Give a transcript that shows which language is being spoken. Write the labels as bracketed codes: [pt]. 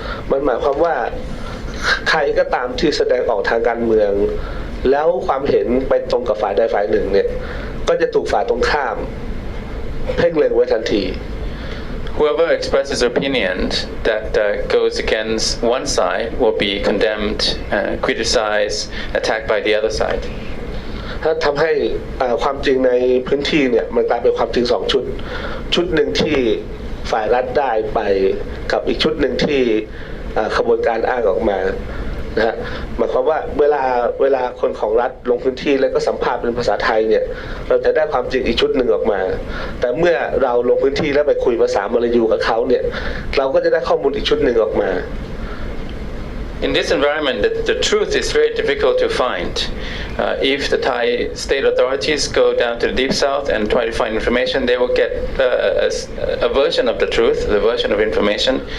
[th] มันหมายความว่าใครก็ตามที่แสดงออกทางการเมืองแล้วความเห็นไปตรงกับฝ่ายใดฝ่ายหนึ่งเนี่ยก็จะถูกฝ่ายตรงข้ามเพ่งเล็งไว้ทันที [en] Whoever expresses opinion that goes against one side will be condemned, criticized, attacked by the other side. [th] ถ้าทำให้ความจริงในพื้นที่เนี่ยมันกลายเป็นความจริง2ชุดหนึ่งที่ฝ่ายรัฐได้ไปกับอีกชุดหนึ่งที่ขบวนการอ้างออกมานะฮะหมายความว่าเวลาคนของรัฐลงพื้นที่แล้วก็สัมภาษณ์เป็นภาษาไทยเนี่ยเราจะได้ความจริงอีกชุดหนึ่งออกมาแต่เมื่อเราลงพื้นที่แล้วไปคุยภาษามลายูกับเขาเนี่ยเราก็จะได้ข้อมูลอีกชุดหนึ่งออกมา [en] In this environment, the truth is very difficult to find. If the Thai state authorities go down to the Deep South and try to find information, they will get a version of the truth, the version of information.